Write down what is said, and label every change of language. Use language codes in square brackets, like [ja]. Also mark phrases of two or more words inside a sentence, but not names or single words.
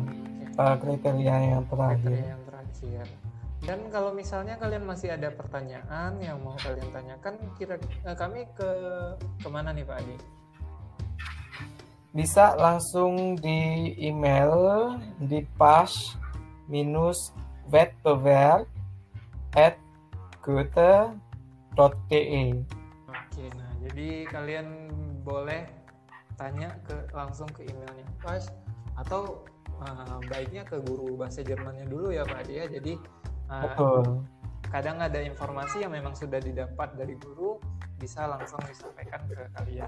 [id] Kriteria yang terakhir. Dan kalau misalnya kalian masih ada pertanyaan yang mau kalian tanyakan, kami kemana nih Pak Ade? Bisa langsung di email di pash-wettbewerb@goethe.de. Oke, nah jadi kalian boleh tanya langsung ke emailnya Pash, atau baiknya ke guru bahasa Jermannya dulu ya Pak Ade ya. Jadi betul. Kadang ada informasi yang memang sudah didapat dari guru, bisa langsung disampaikan ke kalian.